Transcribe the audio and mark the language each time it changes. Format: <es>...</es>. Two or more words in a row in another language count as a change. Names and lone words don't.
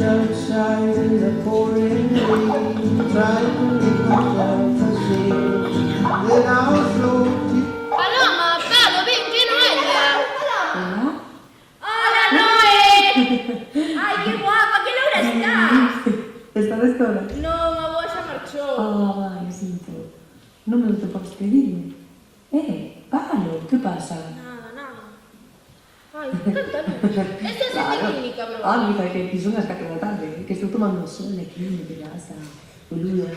<en>outside in the pouring rain, trying to make myself a scene. Then I was floating.</en> <gl>Paloma, Palo, ven, que Noelia. Hola. Hola, Noé. Ay, qué guapa, que loura estás. Estades toda? Non, a boa xa marchou. Ai, sinto. Non me gusta para despedirme. Palo, que pasa? Nada, nada. Ai, cántanos. Esta é a clínica, bro. Mira, que son as 4 da tarde, que estou tomando sol aquí en terraza, boludas.</gl>